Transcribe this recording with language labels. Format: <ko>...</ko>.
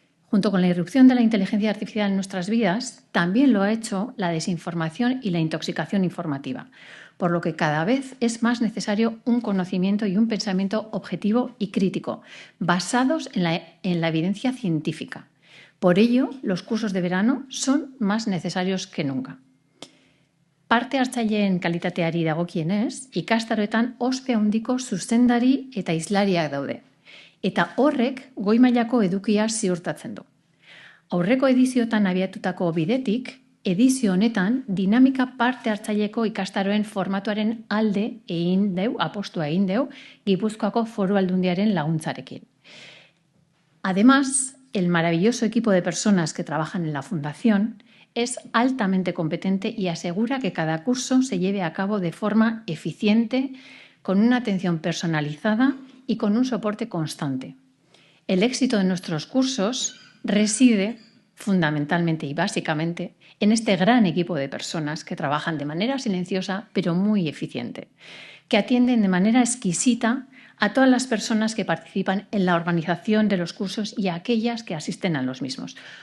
<es>Junto con la irrupción de la inteligencia artificial en nuestras vidas, también lo ha hecho la desinformación y la intoxicación informativa, por lo que cada vez es más necesario un conocimiento y un pensamiento objetivo y crítico, basados en la evidencia científica. Por ello, los cursos de verano son más necesarios que nunca.</es> <eu>Parte hartzaileen kalitateari dagokienez, ikastaroetan ospe handiko zuzendari eta hizlariak daude. Eta horrek goi mailako edukia ziurtatzen du. Aurreko ediziotan abiatutako bidetik, edizio honetan dinamika parte hartzaileko ikastaroen formatuaren alde apostua egin deu, Gipuzkoako Foru Aldundiaren laguntzarekin.</eu> <es>Además, el maravilloso equipo de personas que trabajan en la Fundación es altamente competente y asegura que cada curso se lleve a cabo de forma eficiente, con una atención personalizada y con un soporte constante. El éxito de nuestros cursos reside fundamentalmente y básicamente en este gran equipo de personas que trabajan de manera silenciosa pero muy eficiente, que atienden de manera exquisita a todas las personas que participan en la organización de los cursos y a aquellas que asisten a los mismos.</es>